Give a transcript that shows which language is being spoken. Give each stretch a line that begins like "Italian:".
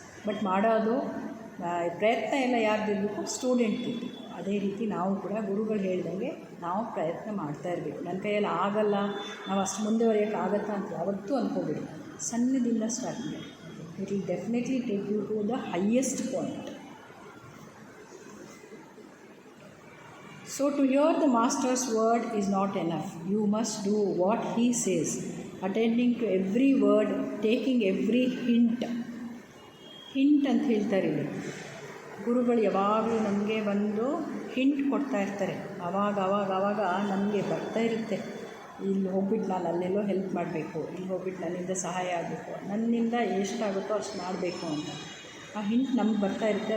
Kannada: But ಮಾಡೋದು ಪ್ರಯತ್ನ ಎಲ್ಲ ಯಾರ್ದಿರಬೇಕು, ಸ್ಟೂಡೆಂಟ್ ಇರಬೇಕು. ಅದೇ ರೀತಿ ನಾವು ಕೂಡ ಗುರುಗಳು ಹೇಳ್ದಂಗೆ ನಾವು ಪ್ರಯತ್ನ ಮಾಡ್ತಾ ಇರಬೇಕು. ನನ್ನ ಕೈಯಲ್ಲಿ ಆಗಲ್ಲ, ನಾವು ಅಷ್ಟು ಮುಂದುವರಿಯೋಕ್ಕಾಗತ್ತಾ ಅಂತ ಯಾವತ್ತೂ ಅಂದ್ಕೋಬೇಡಿ. ಸಣ್ಣದಿಂದ ಸ್ಟಾರ್ಟ್ ಮಾಡಿ.
English: It will definitely take you to the highest point. So to hear the Master's word is not enough. You must do what he says, attending to every word, taking every hint.
Kannada: Hint ಅಂತ ಹೇಳ್ತಾರೆ ಇಲ್ಲಿ. ಗುರುಗಳು ಯಾವಾಗಲೂ ನಮಗೆ ಬಂದು hint ಕೊಡ್ತಾ ಇರ್ತಾರೆ. ಆವಾಗ ನಮಗೆ ಬರ್ತಾ ಇರುತ್ತೆ, ಇಲ್ಲಿ ಹೋಗ್ಬಿಟ್ಟು ನಾನು ಅಲ್ಲೆಲ್ಲೋ ಹೆಲ್ಪ್ ಮಾಡಬೇಕು, ಇಲ್ಲಿ ಹೋಗ್ಬಿಟ್ಟು ನನ್ನಿಂದ ಸಹಾಯ ಆಗಬೇಕು, ನನ್ನಿಂದ ಎಷ್ಟಾಗುತ್ತೋ ಅಷ್ಟು ಮಾಡಬೇಕು ಅಂತ ಆ ಹಿಂಟ್ ನಮ್ಗೆ ಬರ್ತಾ ಇರುತ್ತೆ.